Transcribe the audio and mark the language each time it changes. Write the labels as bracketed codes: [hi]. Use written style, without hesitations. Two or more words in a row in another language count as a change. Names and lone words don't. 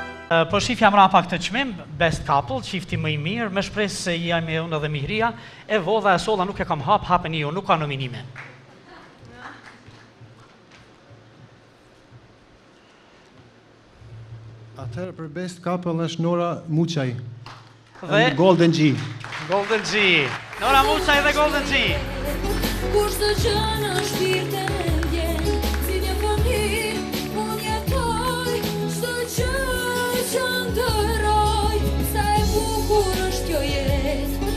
[sq] Po shif jam ra pak të çmim, [en] best couple, [sq] çifti më i mirë, me shpresë se jam e unë dhe Mihria, e vodha e solla nuk e kam hapën ju, nuk ka nominime. Atëherë për [en] best couple [sq] është Nora Muçaj. Dhe Golden G. Golden G. Nora Muçaj dhe Golden G. Kur çdo gjë në shpirtin e vjen, si një familje, unë jetoj, çdo gjë që ndërroj, sa e bukur është kjo jetë.